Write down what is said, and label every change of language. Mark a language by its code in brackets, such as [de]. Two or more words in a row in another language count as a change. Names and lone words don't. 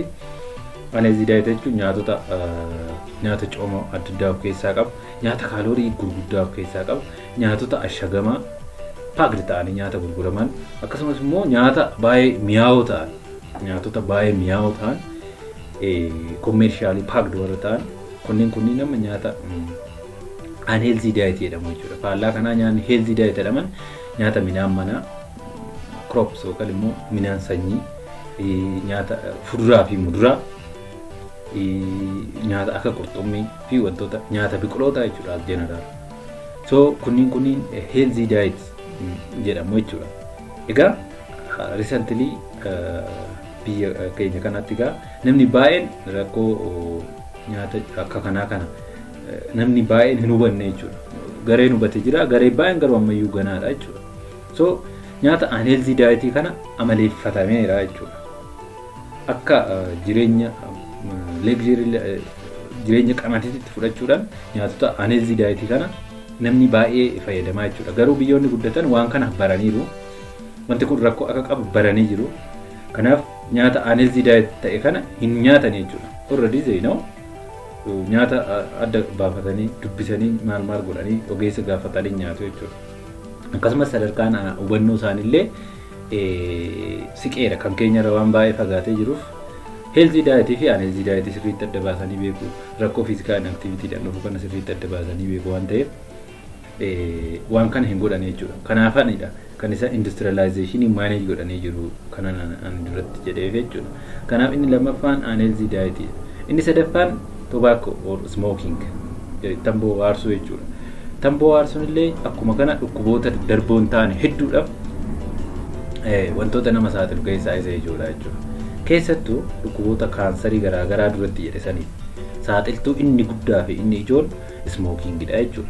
[en] Unhealthy diet [om] jechuun nyaata cooma adda addaa of keessaa qabu, nyaata kaaloorii gurguddaa of keessaa qabu, nyaatota ashagamaa paakdi ta'anii nyaata gurguraman akkasumas immoo nyaata baay'ee mi'aawoo ta'an. Nyaatota baay'ee mi'aawoo ta'an [en] commercially packed [om] warra ta'an kunniin nama nyaata [en] unhealthy diet [om] jedhamu jechuudha. Faallaa kanaa nyaanni [en] healthy diet [om] jedhaman nyaata midhaan manaa crops yookaan immoo midhaan sanyii nyaata fuduraa fi muduraa nyaata akka qurxummii fi wantoota nyaata biqiloota jechuudha [en] as general. [om] So kunniin [en] healthy diet [om] jedhamu jechuudha. Egaa recently biyya keenya kanatti egaa namni baay'een rakkoo nyaata akka kanaa kana namni baay'een hin hubanne jechuudha. Gareen hubate jira, garee baay'een garuu ammayyuu ganaadha jechuudha. So nyaata [en] unhealthy diet [om] kana amaleeffatameera jechuudha. Akka jireenya jireenya qanatiitti fudhachuudhaan nyaatota [en] unhealthy diet [om] kana namni baay'ee fayyadamaa jechuudha. Garuu biyyoonni guddatan waan kana baraniiru. Wanti kun rakkoo akka qabu baranii jiru. Kanaaf nyaata [en] unhealthy diet [om] ta'e kana hin nyaatan jechuudha. [en] Already they know [om] nyaata adda baafatanii dubbisanii maal godhanii ogeessa gaafatanii nyaatu jechuudha. Akkasumas sadarkaan hubannoo isaaniillee siqeera kan keenyarra waan baay'ee fagaatee jiruuf [en] healthy diet [om] fi [en] unhealthy diet [om] sirriitti adda baasanii beeku. Rakkoo [en] physical inactivity [om] dhaan dhufu kana sirriitti adda baasanii beeku waan ta'eef waan kana hin godhan jechuudha. Kanaafanidha kan isa industrialization manage godhanii jiru kana an duratti jedhee jechuudha. Kanaaf inni lammaffaan [en] unhealthy diet. [om] Inni sadaffaan [en] tobacco or smoking [om] tamboo aarsuu jechuudha. Tamboo aarsuun illee akkuma kana dhukkuboota darboon taane hedduudhaaf wantoota nama saaxilu keessaa isa ijoodha jechuudha. Keessattuu dhukkuboota kaansarii garaagaraa duratti jedhesanii saaxiltuu inni guddaa fi inni ijoon smookingidha jechuudha.